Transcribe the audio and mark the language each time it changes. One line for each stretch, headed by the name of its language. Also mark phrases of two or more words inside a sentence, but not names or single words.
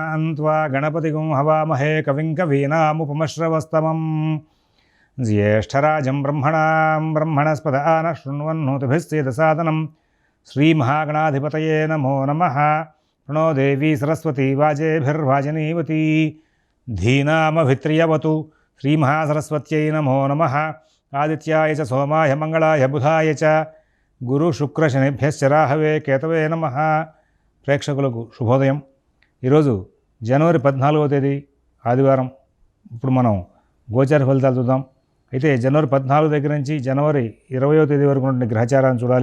Sanskrit: त्वा गणपतिगुं हवामहे कविं कवीनामुपमश्रवस्तमं ज्येष्ठराजं ब्रह्मणस्पद नः शृण्वन्नोतिभिस्सेदसादनं श्रीमहागणाधिपतये नमो नमः। प्रणो देवी सरस्वती वाजेभिर्वाजनीवती धीनामभित्र्यवतु श्रीमहासरस्वत्यै नमो नमः। आदित्याय च सोमाय मंगलाय बुधाय च గురు శుక్ర శనిభ్యశ్చ రాహవే కేతవే నమః.
Telugu: ప్రేక్షకులకు శుభోదయం. ఈరోజు జనవరి 14వ తేదీ ఆదివారం. ఇప్పుడు మనం గోచార ఫలితాలు చూద్దాం. అయితే జనవరి 14 దగ్గర నుంచి జనవరి 20వ తేదీ వరకు ఉన్న గ్రహచారాన్ని చూడాలి.